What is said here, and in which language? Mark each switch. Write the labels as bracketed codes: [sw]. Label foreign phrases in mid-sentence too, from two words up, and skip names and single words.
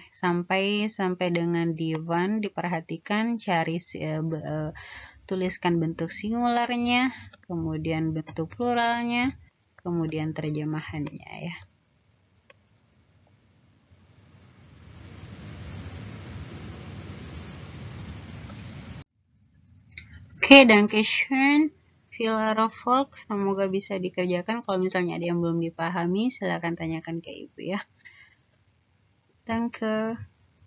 [id] Sampai dengan di one diperhatikan, cari tuliskan bentuk singularnya, kemudian bentuk pluralnya, kemudian terjemahannya ya. Oke, [de] dankeschön. Viel Erfolg, [id] semoga bisa dikerjakan. Kalau misalnya ada yang belum dipahami, silakan tanyakan ke Ibu ya. [de] Danke.